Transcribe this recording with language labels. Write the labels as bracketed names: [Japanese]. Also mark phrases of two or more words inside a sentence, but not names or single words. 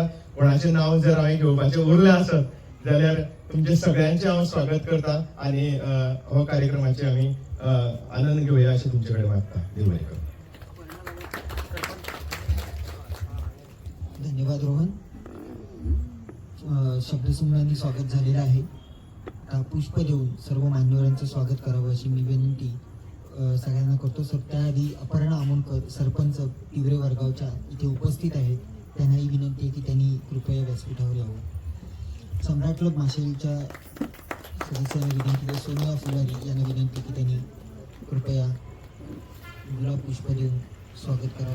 [Konkani] कोणाचें नांव जर हांवें घेवपाचें उरलें आसत जाल्यार तुमचे सगळ्यांचे हांव स्वागत करता आनी हो कार्यक्रमाचे आमी आनंद घेवया अशें तुमचे कडेन मागता. देव बरें करूं. धन्यवाद रोहन. [Marathi] शब्दसमूहांनी स्वागत झालेलं आहे. आता पुष्प देऊन सर्व मान्यवरांचं स्वागत करावं अशी मी विनंती सगळ्यांना करतो. सर त्याआधी अपर्णा आमोणकर सरपंच तिवरे वरगावच्या इथे उपस्थित आहेत. त्यांनाही विनंती आहे की त्यांनी कृपया व्यासपीठावर यावं. सम्राट क्लब माशेलच्या सदस्यांना विनंती आहे, सोनिया फुलारी यांना विनंती की त्यांनी कृपया गुलाब पुष्प देऊन स्वागत करावं.